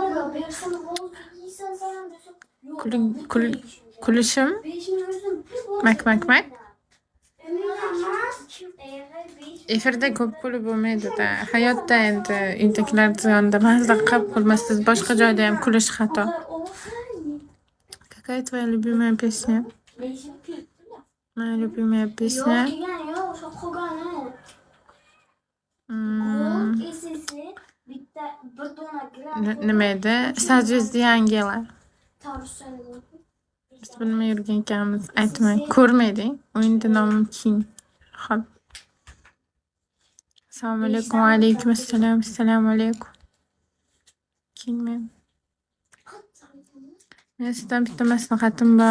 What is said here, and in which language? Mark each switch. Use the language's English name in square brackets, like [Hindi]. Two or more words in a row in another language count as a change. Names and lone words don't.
[Uzbek] Kulishim. Mak. Efirda ko'p kulib bo'lmaydi-da. Hayotda endi uydagilar ziyonda mazza qilib qolmassiz, boshqa joyda ham kulish xato. [Russian] Какая твоя любимая песня? Моя любимая песня. [Uzbek] Nima edi? [Russian] Созвездие ангела. [Uzbek] Biz bilmay yurgan ekanmiz. Aytmang. Ko'rmading? O'yinda nomim King. Xo'p. Assalomu alaykum. Va alaykum assalom. Assalomu alaykum. Kingman. Men sizdan bitta maslahatim bor.